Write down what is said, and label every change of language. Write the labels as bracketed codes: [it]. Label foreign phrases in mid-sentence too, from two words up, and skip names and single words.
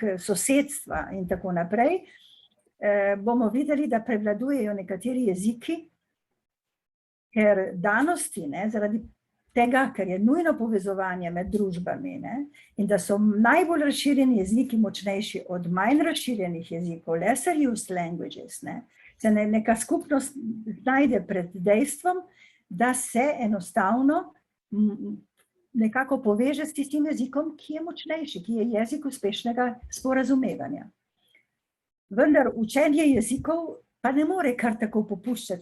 [sl] sosedstva in tako naprej, bomo videli, da prevladujejo nekateri jeziki, ker danosti, ne, zaradi tega, ker je nujno povezovanje med družbami, ne, in da so najbolj razširjeni jeziki močnejši od manj razširjenih jezikov, [en] lesser used languages, [sl] ne, se neka skupnost znajde pred dejstvom, da se enostavno nekako poveže s tistim jezikom, ki je močnejši, ki je jezik uspešnega sporazumevanja. Vendar učenje jezikov pa ne more kar tako popuščati.